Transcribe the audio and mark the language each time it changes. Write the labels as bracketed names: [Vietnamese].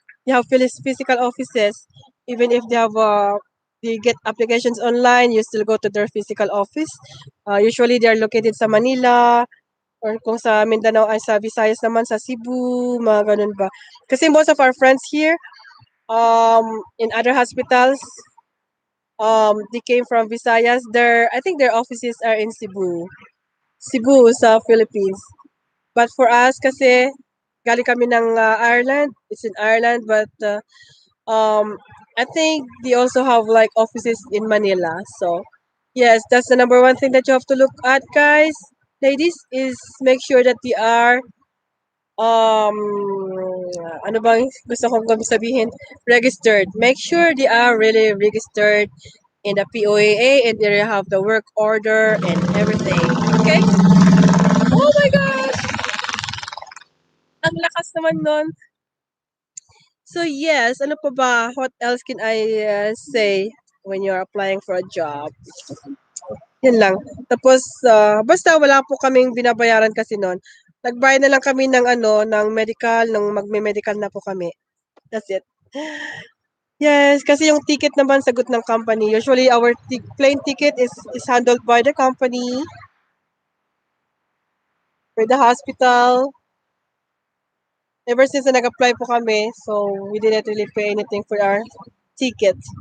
[English] You have physical offices. Even if they get applications online, you still go to their physical office. Usually, they are located [Filipino] sa Manila, or kung sa Mindanao ay sa Visayas naman, sa Cebu, mga ganun ba. [English] Kasi most of our friends here, in other hospitals, they came from Visayas. I think their offices are in Cebu. Cebu sa Philippines. But for us [Filipino] kasi galing kami ng Ireland. [English] It's in Ireland, but I think they also have like offices in Manila. So yes, that's the number one thing that you have to look at, guys. Ladies, is make sure that they are um [Filipino] ano bang gusto kong sabihin? [English] Registered. Make sure they are really registered in the POAA and they have the work order and everything. [Filipino] Okay? [English] Oh my gosh! [Filipino] Ang lakas naman nun. So yes, ano pa ba? [English] What else can I say when you're applying for a job? [Filipino] Yun lang. Tapos, basta wala po kaming binabayaran kasi noon. Nagbayad na lang kami ng ano, ng medical, nung magme-medical na po kami. [English] That's it. [Filipino] Yes, kasi yung ticket naman sagot ng company. [English] Usually, our plane ticket is handled by the company, by the hospital. Ever since [Filipino] na nag-apply po kami, [English] so we didn't really pay anything for our ticket.